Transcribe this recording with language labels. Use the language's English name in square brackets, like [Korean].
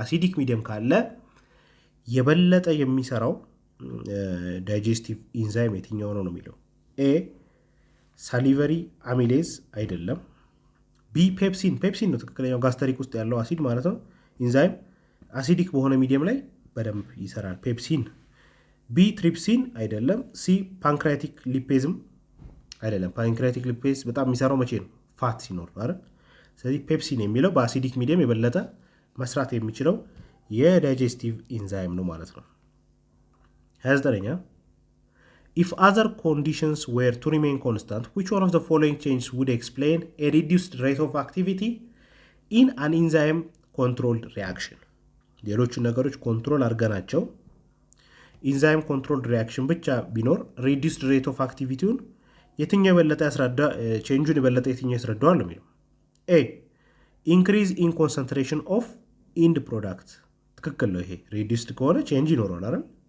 [Amharic] acidic medium ካለ የበለጠ የሚሰራው ዳይጀስቲቭ ኢንዛይም የትኛው ነው የሚለው። ኤ ሳሊቨሪ አሚሌዝ አይደለም። ቢ ፔፕሲን ነው ትክክለኛው፣ ጋስተሪክ ውስጥ ያለው አሲድ ማለት ነው ኢንዛይም አሲዲክ በሆነ ሚዲየም ላይ በደንብ ይሰራል ፔፕሲን። ቢ ትሪፕሲን አይደለም። ሲ ፓንክሪያቲክ ሊፔዝም አይደለም። ፓንክሪያቲክ ሊፔዝ በጣም የሚሰራው መቼ ነው? ፋት ሲኖር አይደል? ስለዚህ ፔፕሲን የሚለው በአሲዲክ ሚዲየም የበለጠ መስራት የሚችለው የዳይጀስቲቭ ኢንዛይም ነው ማለት ነው። [English] 29ኛ if other conditions were to remain constant which one of the following changes would explain a reduced rate of activity in an enzyme controlled reaction? [Amharic] ሌሎቹ ነገሮች ኮንትሮል አድርገናቸው ኢንዛይም ኮንትሮል ሪያክሽን ብቻ ቢኖር ሪዲዩስድ ሬት ኦፍ አክቲቪቲውን የትኛው የበለጠ ያስረዳ ቼንጁን የበለጠ የትኛው ያስረዳዋል ነው የሚለው። ኤ ኢንክሪዝ ኢን ኮንሰንትሬሽን ኦፍ ኢንድ ፕሮዳክት ትክክል ነው። ይሄ ሪዲዩስድ ከሆነ ቼንጅ ይኖረዋል አይደል?